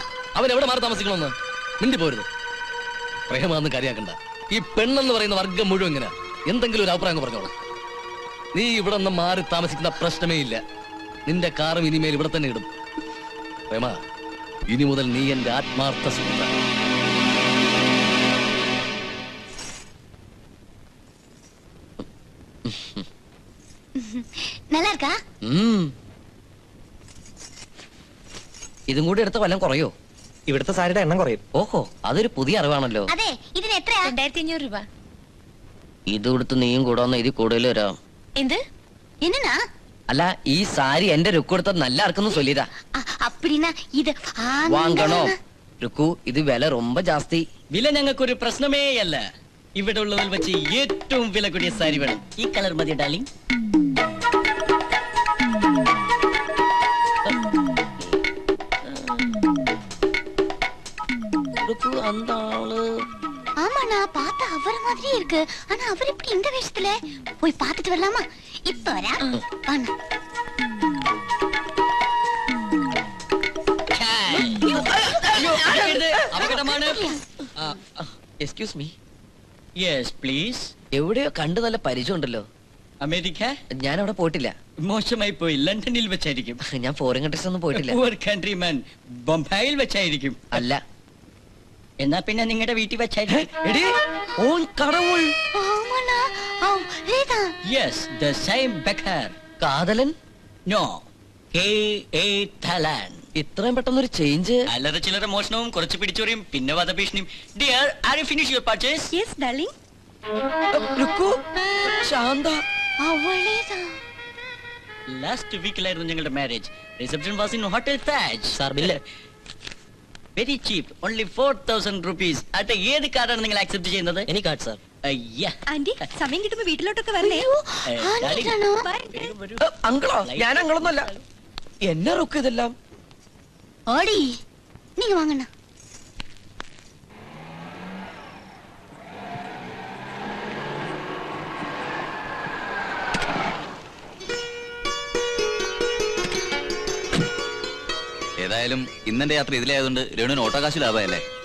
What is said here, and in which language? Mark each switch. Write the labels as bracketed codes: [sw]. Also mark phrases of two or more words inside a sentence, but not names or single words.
[ml] അവൻ എവിടെ മാറി താമസിക്കണമെന്ന് മിണ്ടി പോരുത്. പ്രേമാന്ന് കാര്യാക്കണ്ട. ഈ പെണ്ണെന്ന് പറയുന്ന വർഗം മുഴുവൻ എങ്ങനെ എന്തെങ്കിലും ഒരു അഭിപ്രായം പറഞ്ഞോളൂ. നീ ഇവിടെ നിന്ന് മാറി താമസിക്കുന്ന പ്രശ്നമേ ഇല്ല. നിന്റെ കാറും ഇനിമേൽ ഇവിടെ തന്നെ ഇടും. പ്രേമ, ഇനി മുതൽ നീ എന്റെ ആത്മാർത്ഥ സുഹൃത്ത. [ta] நல்லா இருக்கா? [ml] ഇതും കൂടി എടുത്ത വല്ലതും കുറയോ? ഇവിടുത്തെ സാരിയുടെ എണ്ണം കുറയും. ഓഹോ, അതൊരു പുതിയ അറിവാണല്ലോ. അതെ, ഇതിന് എത്രയാ? 2500 രൂപ. ഇത് കൊടുത്ത് നീയും കൂടെ വന്ന ഇതിൽ കൂടുതൽ വരാം. എന്ത്? என்னன்னா? അല്ല, ഈ സാരി എന്റെ രുക്കു എടുത്തത് നല്ല ആർക്കൊന്നും ചൊല്ലിയതാ. [ta] அப்படினா ഇത് [ml] വാങ്ങണോ രുക്കു? ഇത് വില ரொம்ப ജാസ്തി. വില ഞങ്ങൾക്കൊരു പ്രശ്നമേ അല്ല. ഇവിടെ ഉള്ളതിൽ വെച്ച് ഏറ്റവും വില കൂടിയ സാരി വേണം. ഈ കളർ മതി ഡാർലിംഗ്. [ta] ருக்கு அந்த ஆளு. ஆமாண்ணா, பார்த்தா அவர் மாதிரியே இருக்கு. ஆனா அவர் இப்படி இந்த வேஷத்துல போய் பார்த்துட்டு வரலாமா? இப்ப வரா. வாண்ணா. [ml] അപകടമാണ്. [en] excuse me. yes please. [ml] എവിടെയോ കണ്ടു നല്ല പരിചയം ഉണ്ടല്ലോ. അമേരിക്ക? ഞാൻ അവിടെ പോയിട്ടില്ല. മോശമായി പോയി. ലണ്ടനിൽ വെച്ചായിരിക്കും. ഞാൻ [en] foreign countries [ml] ഒന്നും പോയിട്ടില്ല. [en] poor countryman. [ml] ബൊംബായിൽ വെച്ചായിരിക്കും. അല്ല. എന്നാ പിന്നെ നിങ്ങളുടെ വീട്ടിൽ വെച്ചായിരിക്കും. എടി, ഓൻ കടവുൾ. [ta] ஆமாண்ணா. ரேதா. [en] yes the same beggar. [ml] കാതലൻ? [en] നോ, K.A. Thalan. [ml] ഇത്രയും പെട്ടെന്നൊരു ചേഞ്ച്. അല്ലറ ചില്ലറ മോഷണവും കുറച്ച് പിടിച്ചോറിയും പിന്നെ വധഭീഷണിയും. [en] dear, are you finish your purchase? Yes, darling. [ml] രുക്കു, ശാന്ത. [ta] அவளேதான். [ml] ലാസ്റ്റ് വീക്കിലായിരുന്നു ഞങ്ങളുടെ മാരേജ്. [en] reception was in hotel Taj. [ml] സാർ ബില്ല്. [en] very cheap, only 4000 rupees. [ml] അട്ടെ, ഏത് കാർഡാണ് നിങ്ങൾ ആക്സെപ്റ്റ് ചെയ്യുന്നത്? [en] any card sir. [ml] അയ്യാ. ആന്റി, സമയം കിട്ടുമ്പോ വീട്ടിലോട്ടൊക്കെ വരണേ. ആന്റിയാണോ? വേഗം വരൂ. അങ്കിളോ? ഞാൻ അങ്കിളൊന്നുമല്ല. എന്നെ റുക്ക് ഇതെല്ലാം. [ta] ஓடி, நீங்க வாங்கண்ணா. [ml] ഏതായാലും ഇന്നെന്റെ യാത്ര ഇതിലായതുകൊണ്ട് രേണുവിന് ഓട്ടോ കാശ് ലാഭമല്ലേ?